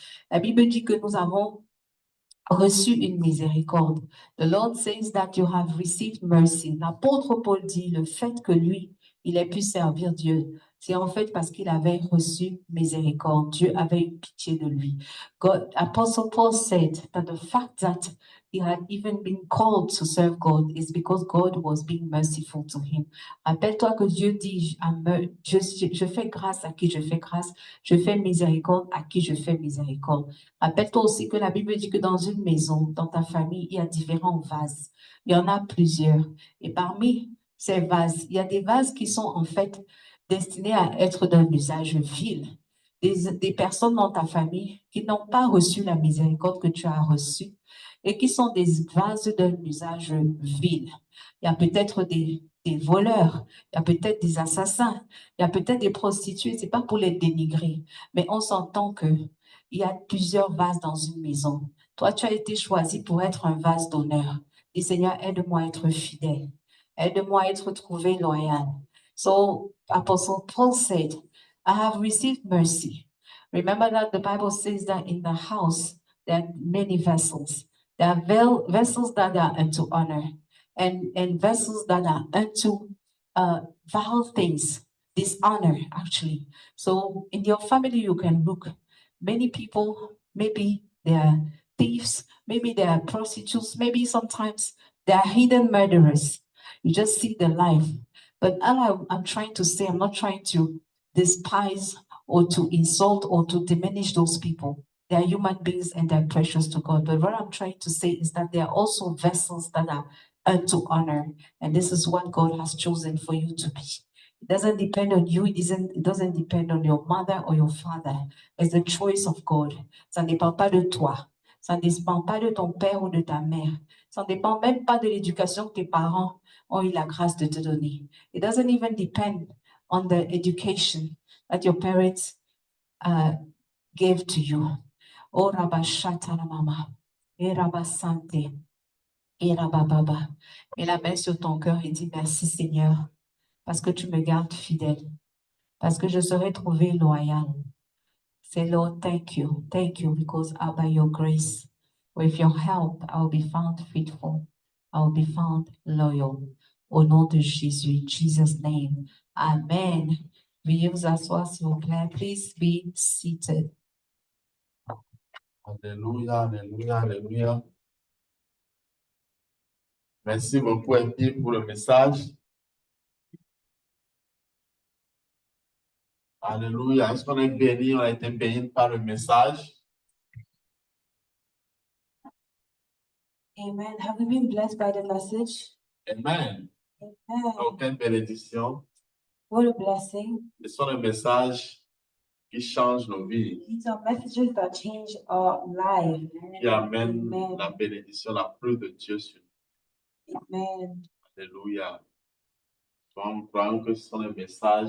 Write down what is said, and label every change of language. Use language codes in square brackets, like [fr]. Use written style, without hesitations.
[fr] La Bible dit que nous avons reçu une miséricorde. [en] The Lord says that you have received mercy. [fr] L'apôtre Paul dit le fait que lui, il ait pu servir Dieu, c'est en fait parce qu'il avait reçu miséricorde. Dieu avait eu pitié de lui. [en] Apostle Paul said that the fact that he had even been called to serve God is because God was being merciful to him. [fr] Rappelle-toi que Dieu dit, je fais grâce à qui je fais grâce, je fais miséricorde à qui je fais miséricorde. Rappelle-toi aussi que la Bible dit que dans une maison, dans ta famille, il y a différents vases. Il y en a plusieurs. Et parmi ces vases, il y a des vases qui sont en fait destinés à être d'un usage vil. Des personnes dans ta famille qui n'ont pas reçu la miséricorde que tu as reçue et qui sont des vases d'un usage vil. Il y a peut-être des voleurs, il y a peut-être des assassins, il y a peut-être des prostituées. C'est pas pour les dénigrer, mais on s'entend que il y a plusieurs vases dans une maison. Toi, tu as été choisi pour être un vase d'honneur. Et Seigneur, aide-moi à être fidèle. Aide-moi à être trouvé loyal. [en] So, Apostle Paul said, I have received mercy. Remember that the Bible says that in the house, there are many vessels. There are vessels that are unto honor and vessels that are unto vile things, dishonor, actually. So in your family, you can look. Many people, maybe they are thieves, maybe they are prostitutes, maybe sometimes they are hidden murderers. You just see the life. But all I'm trying to say, I'm not trying to despise or to insult or to diminish those people. They are human beings and they're precious to God. But what I'm trying to say is that they are also vessels that are unto honor. And this is what God has chosen for you to be. It doesn't depend on you. It doesn't depend on your mother or your father. It's the choice of God. [fr] Ça ne dépend pas de toi. Ça ne dépend pas de ton père ou de ta mère. Ça ne dépend même pas de l'éducation que tes parents ont eu la grâce de te donner. [en] It doesn't even depend on the education that your parents gave to you. Oh, Rabashata mama. Et Rabasante. Et Rabababa. [fr] Mets la main sur ton cœur et dis merci Seigneur, parce que tu me gardes fidèle, parce que je serai trouvé loyal. [en] Say, Lord, thank you, because by your grace, with your help, I'll be found faithful. I'll be found loyal. [fr] Au nom de Jésus, [en] Jesus' name. [fr] Amen. Veuillez vous asseoir, s'il vous plaît. [en] Please be seated. [fr] Alléluia, alléluia, alléluia. Merci beaucoup, Epi, pour le message. Alléluia. Est-ce qu'on est béni? On a été béni par le message. Amen. [en] Have we been blessed by the message? Amen. Amen. [fr] Donc, quelle bénédiction. [en] What a blessing. [fr] Ce sont des messages qui changent nos vies, [en] These are messages that change our life. [fr] qui amènent Amen. la bénédiction, la pluie de Dieu sur nous. Amen. Alléluia. Donc, nous croyons que ce sont des messages